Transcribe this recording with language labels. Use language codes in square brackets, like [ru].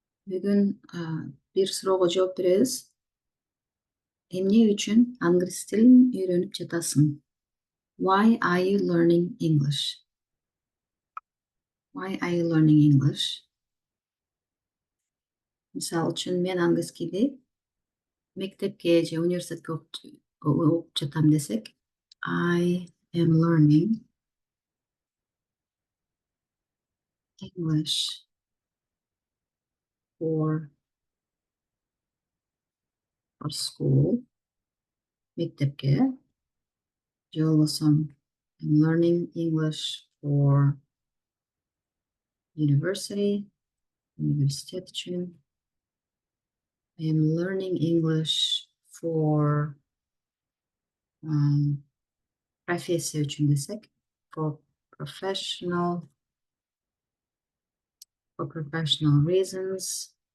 [ky] Бүгүн бир суроого жооп беребиз. Эмне үчүн англис тилин үйрөнүп жатасың? [en] Why are you learning English? Why are you learning English? [ky] Мисалы үчүн мен англискийди мектепке же университетке окуп жатам десек, [en] I am learning English for school, [ky] мектепке, же болбосо [en] I'm learning English for university, [ky] университет үчүн. [en] I am learning English for [ky] профессия үчүн десек, [en] for professional reasons.